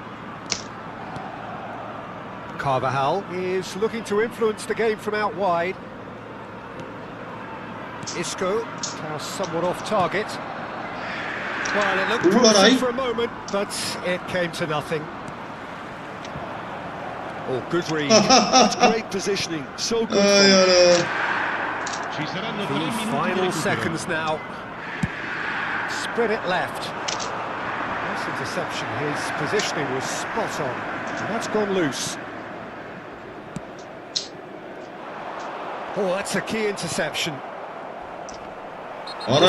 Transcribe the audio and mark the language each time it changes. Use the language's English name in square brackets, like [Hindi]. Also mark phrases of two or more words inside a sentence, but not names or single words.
[English] Carvajal is looking to influence the game from out wide. Isco, now somewhat off target. Well, it looked promising for a moment, but it came to nothing. Oh, good read. That's great positioning. So good. Ay ara. [Italian] Ci saranno 3 [English] The [Italian] minuti di [English] final [Italian] recupero. [English] seconds now. Spread it left. Nice interception. His positioning was spot on. And that's gone loose. Oh, that's a key interception. Aray.